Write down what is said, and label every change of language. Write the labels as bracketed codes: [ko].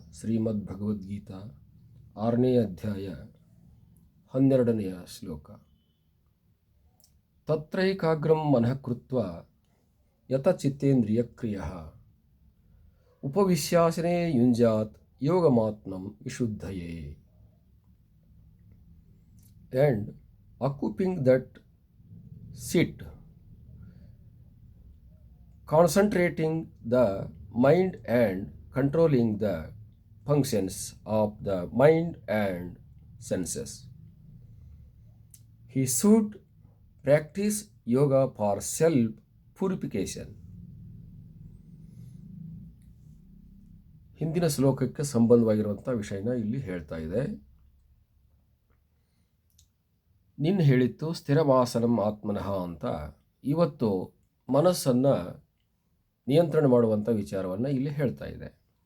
[kn] ಶ್ರೀಮದ್ಭಗವದ್ಗೀತಾ 6ನೇ ಅಧ್ಯಾಯ 12ನೆಯ ಶ್ಲೋಕ. [sa] ತತ್ರೈಕಾಗ್ರಂ ಮನಃ ಕೃತ್ವಾ ಯತ ಚಿತ್ತೇಂದ್ರಿಯಕ್ರಿಯಃ ಉಪವಿಶ್ಯಾಸನೆ ಯುಂಜಾತ್ ಯೋಗಮಾತ್ಮಂ ವಿಶುದ್ಧಯೇ. [en] And occupying that sit, concentrating the mind and controlling the functions of the mind and senses. He should practice yoga for self-purification. [kn] ಹಿಂದಿನ ಶ್ಲೋಕಕ್ಕೆ ಸಂಬಂಧವಾಗಿರುವಂಥ ವಿಷಯನ ಇಲ್ಲಿ ಹೇಳ್ತಾ ಇದೆ. ನಿನ್ನ ಹೇಳಿತ್ತು [sa] ಸ್ಥಿರವಾಸನಂ ಆತ್ಮನಃ [kn] ಅಂತ. ಇವತ್ತು ಮನಸ್ಸನ್ನು ನಿಯಂತ್ರಣ ಮಾಡುವಂಥ ವಿಚಾರವನ್ನು ಇಲ್ಲಿ ಹೇಳ್ತಾ ಇದೆ.